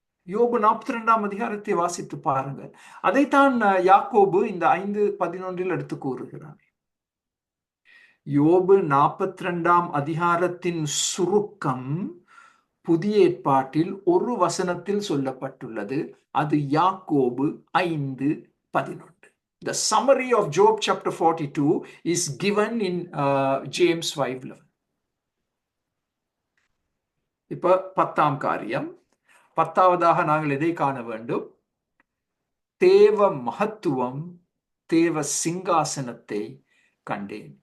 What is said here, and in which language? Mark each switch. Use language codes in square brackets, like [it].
[ta] யோபு 42ஆம் அதிகாரத்தை வாசித்து பாருங்கள். அதைத்தான் யாக்கோபு இந்த 5:11 எடுத்து கூறுகிறார். யோபு 42ஆம் அதிகாரத்தின் சுருக்கம் புதிய ஏற்பாட்டில் ஒரு வசனத்தில் சொல்லப்பட்டுள்ளது. அது யாக்கோபு 5:11. [en] The summary of Job chapter 42 is given in James 5:11. [ta] இப்ப 10ஆம் காரியம், 10ஆவதாக நாங்கள் எதை காண வேண்டும்? தேவ மகத்துவம், தேவ சிங்காசனத்தை கண்டேன்.